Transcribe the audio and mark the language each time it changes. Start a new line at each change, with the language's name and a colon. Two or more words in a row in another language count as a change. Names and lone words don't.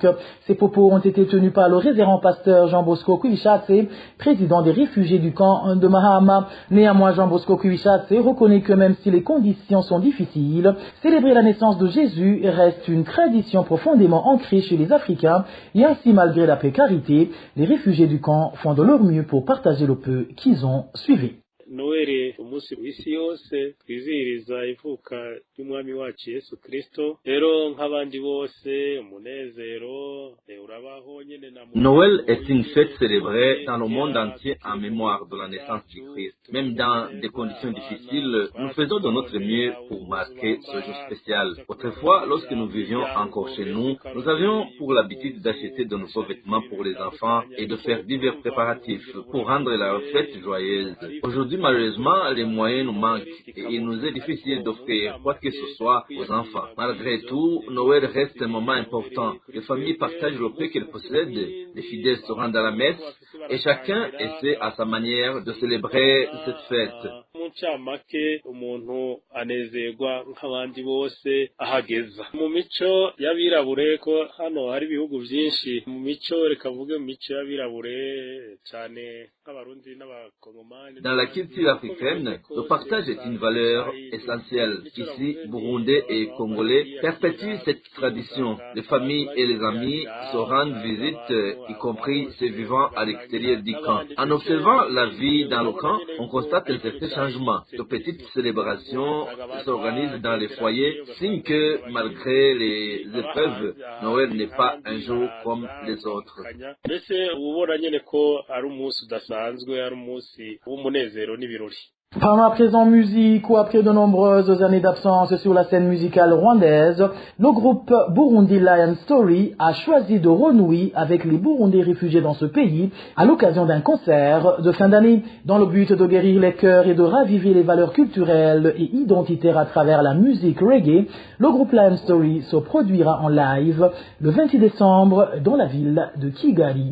French: Ces propos ont été tenus par le révérend pasteur Jean Bosco Kouichatse, président des réfugiés du camp de Mahama. Néanmoins, Jean Bosco Kouichatse reconnaît que même si les conditions sont difficiles, célébrer la naissance de Jésus reste une tradition profondément ancrée chez les Africains et ainsi, malgré la précarité, les réfugiés du camp font de leur mieux pour partager le peu qu'ils ont suivi.
Rundi: Noel umunsi w'isi yose twizihiriza ivuka ry'umwami wacu Yesu Kristo rero nk'abandi bose umunezero urabaho nyene na
French: Noël est une fête célébrée dans le monde entier en mémoire de la naissance du Christ. Même dans des conditions difficiles, nous faisons de notre mieux pour marquer ce jour spécial. Autrefois, lorsque nous vivions encore chez nous, nous avions pour l'habitude d'acheter de nouveaux vêtements pour les enfants et de faire divers préparatifs pour rendre la fête joyeuse. Aujourd'hui, malheureusement, les moyens nous manquent et il nous est difficile d'offrir quoi que ce soit aux enfants. Malgré tout, Noël reste un moment important. Les familles partagent le peu qu'elles possèdent, les fidèles se rendent à la messe et chacun essaie à sa manière de célébrer cette fête.
Rundi: Muncamake umuntu anezerwa nk'abandi bose ahageza mu mico y'abirabure ko hano hari ibihugu byinshi mu mico reka vuge mu mico y'abirabure cyane nk'abarundi n'abakongomani.
French: Dans la culture africaine, le partage est une valeur essentielle. Ici, Burundais et Congolais perpétuent cette tradition. Les familles et les amis se rendent visite, y compris ceux vivant à l'extérieur du camp. En observant la vie dans le camp, on constate un certain changement. De petites célébrations s'organisent dans les foyers, signe que malgré les épreuves, Noël n'est pas un jour comme les autres.
Rundi: Mbese ubona nyene ko ari umunsi udasanzwe, ari umunsi w'umunezero n'ibirori.
French: Parlons à présent musique, où après de nombreuses années d'absence sur la scène musicale rwandaise, le groupe Burundi Lion Story a choisi de renouer avec les Burundais réfugiés dans ce pays à l'occasion d'un concert de fin d'année. Dans le but de guérir les cœurs et de raviver les valeurs culturelles et identitaires à travers la musique reggae, le groupe Lion Story se produira en live le 26 décembre dans la ville de Kigali.